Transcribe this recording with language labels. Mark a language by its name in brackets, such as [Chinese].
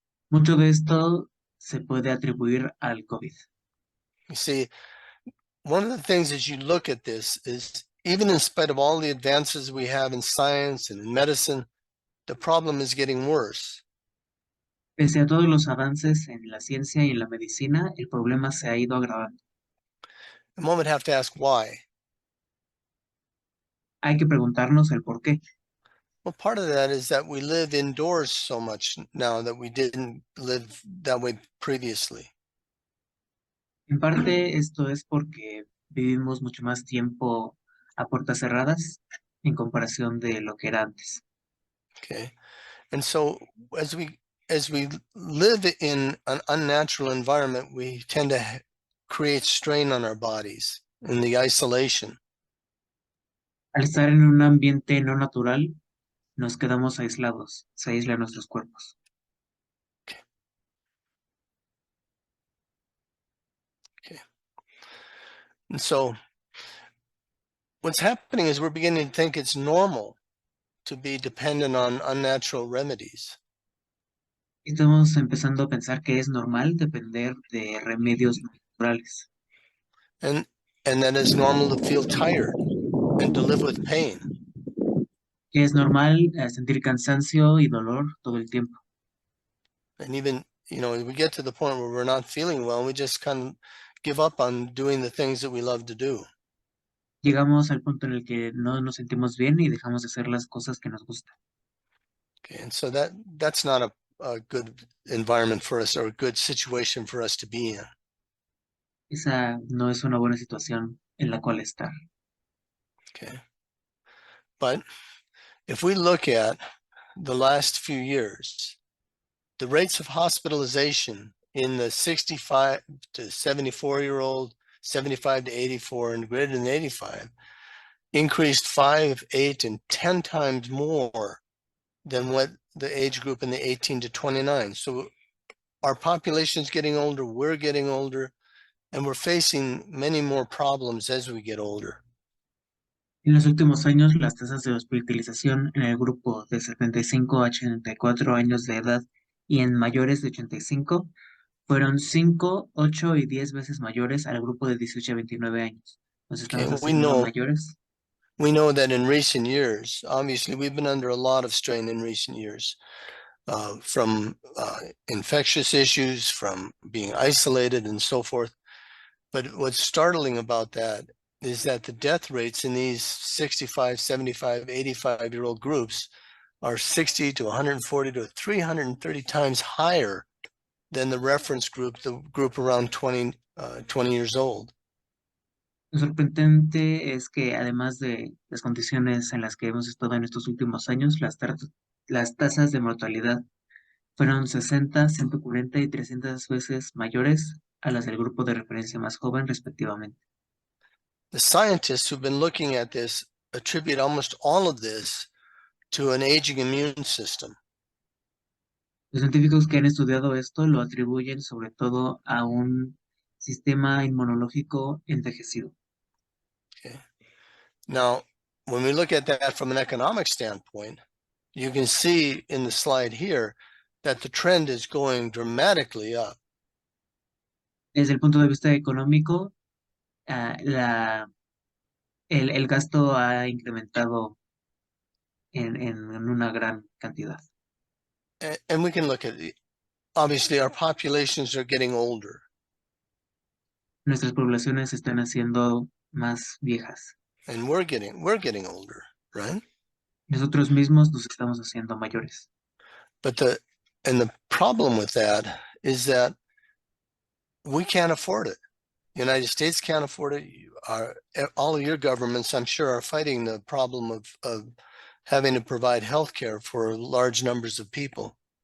[Spanish] Mucho de esto se puede atribuir al COVID. [English] You see, one of the things as you look at this is even in spite of all the advances we have in science and in medicine, the problem is getting worse. [Spanish] Pese a todos los avances en la ciencia y en la medicina, el problema se ha ido agravando. [English] And one would have to ask why. [Spanish] Hay que preguntarnos el por qué. [English] Well, part of that is that we live indoors so much now that we didn't live that way previously. [Spanish] En parte esto es porque vivimos mucho más tiempo a puertas cerradas en comparación de lo que era antes. [English] Okay. And so as we live in an unnatural environment, we tend to create strain on our bodies in the isolation. [Spanish] Al estar en un ambiente no natural, nos quedamos aislados, se aíslan nuestros cuerpos. [English] Okay. And so what's happening is we're beginning to think it's normal to be dependent on unnatural remedies. [Spanish] Estamos empezando a pensar que es normal depender de remedios naturales. [English] And that it's normal to feel tired and to live with pain. [Spanish] Que es normal sentir cansancio y dolor todo el tiempo. [English] And even, we get to the point where we're not feeling well, we just kind of give up on doing the things that we love to do. [Spanish] Llegamos al punto en el que no nos sentimos bien y dejamos de hacer las cosas que nos gustan. [English] Okay, and so that's not a good environment for us or a good situation for us to be in. [Spanish] Esa no es una buena situación en la cual estar. [English] Okay. But if we look at the last few years, the rates of hospitalization in the 65 to 74-year-old, 75 to 84, and greater than 85 increased 5, 8, and 10 times more than what the age group in the 18 to 29. So our population is getting older, we're getting older, and we're facing many more problems as we get older. [Spanish] En los últimos años, las tasas de hospitalización en el grupo de 75 a 84 años de edad y en mayores de 85 fueron 5, 8 y 10 veces mayores al grupo de 18 a 29 años. Nos estamos [English] Okay, [Spanish] haciendo mayores. [English] We know that in recent years, obviously, we've been under a lot of strain in recent years, from infectious issues, from being isolated and so forth. But what's startling about that is that the death rates in these 65, 75, 85-year-old groups are 60 to 140 to 330 times higher than the reference group, the group around 20 years old. [Spanish] Lo sorprendente es que además de las condiciones en las que hemos estado en estos últimos años, las tasas de mortalidad fueron 60, 140 y 300 veces mayores a las del grupo de referencia más joven, respectivamente. [English] The scientists who've been looking at this attribute almost all of this to an aging immune system. [Spanish] Los científicos que han estudiado esto lo atribuyen sobre todo a un sistema inmunológico envejecido. [English] Okay. Now, when we look at that from an economic standpoint, you can see in the slide here that the trend is going dramatically up. [Spanish] Desde el punto de vista económico, el gasto ha incrementado en una gran cantidad. [English] And we can look at it. Obviously, our populations are getting older. [Spanish] Nuestras poblaciones se están haciendo más viejas. [English] And we're getting older, right? [Spanish] Nosotros mismos nos estamos haciendo mayores. [English] But the problem with that is that we can't afford it. The United States can't afford it. All of your governments, I'm sure, are fighting the problem of having to provide health care for large numbers of people.